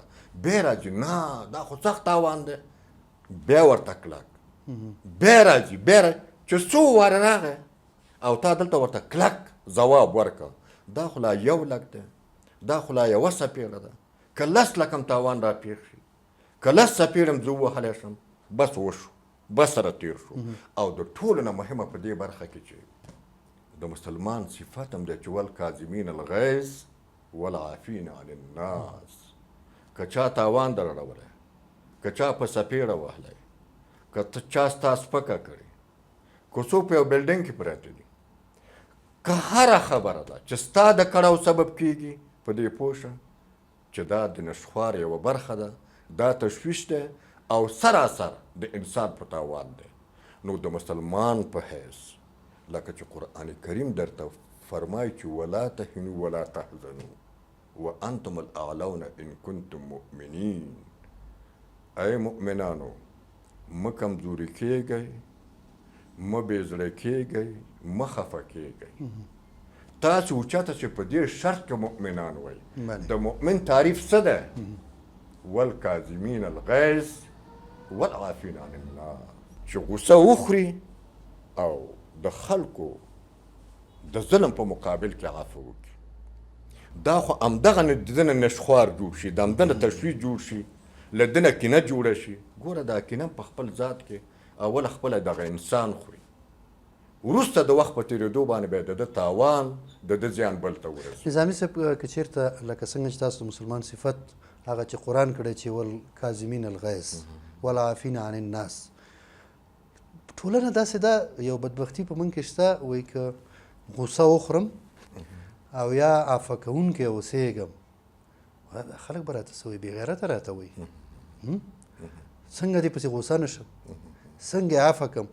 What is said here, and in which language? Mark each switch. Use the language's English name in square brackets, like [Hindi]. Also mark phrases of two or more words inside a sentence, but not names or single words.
[Pashto] بیا راځي، نه دا خو سخت تاوان دی، بیا ورته کلک، بیا راځي، چې څو واره راغی او تا دلته ورته کلک ځواب ورکړه، دا خو لا 1 لک دی، دا خو لا 1 څپېړه ده، که 10 لک هم تاوان راپېښ شي، که 10 څپېړه هم زه ووهلی شم، بس وشو، بس سره تېر شو. او د ټولو نه مهمه په دې برخه کې چې د مسلمان صفت هم دی چې [Arabic] والکاظمین الغیظ والعافین عن الناس. [Pashto] که چا تاوان در اړولی، که چا په څپېړه وهلی، که چا ستا سپکه کړې، کوڅو په یو بلډینګ کې پراته دي. که هره خبره ده چې ستا د کړاو سبب کیږي په دې پوه شه چې دا د نشخوار یوه برخه ده، دا تشویش ده او سراسر د انسان په تاوان دی. نو د مسلمان په حیث لکه چې قرآن کریم درته فرمایي چې [Arabic] ولا تهنوا ولا تحزنوا وانتم الاعلون ان کنتم مؤمنین. [Pashto] ای مؤمنانو مه کمزوري کیږئ، مه بېزړه کیږئ، مه خفه کیږئ. تاسو اوچته چې په دې شرط کې مؤمنان وئ. د مؤمن تعریف څه ده؟ [Arabic] والکاظمین الغیظ والعافین عن الناس. [Pashto] چې غصه وخوري او د خلکو د ظلم په مقابل کې عفو وکړي. دا خو همدغه نه د ده نه نشخوار جوړ شي، د همده نه تشویش جوړ شي، له ده نه کینه جوړه شي. ګوره دا کینه په خپل ذات کې اول خپله دغه انسان خوري، وروسته د وخت په تېرېدو باندې بیا د ده تاوان د ده زیان بل ته ورسي. نظامي صاحب که چېرته لکه څنګه چې تاسو د مسلمان صفت هغه چې قرآن کړی چې [Arabic] والکاظمین الغیظ والعافین عن الناس، [Pashto] ټولنه داسې ده یو بدبختي په موږ کې شته، وایي که غصه وخورم او یا عفه کوونکی اوسېږم خلک به راته څه وایي، بې غیرته راته وایي څنګه دې پسې غصه نه شم، څنګه یې عفه کړم.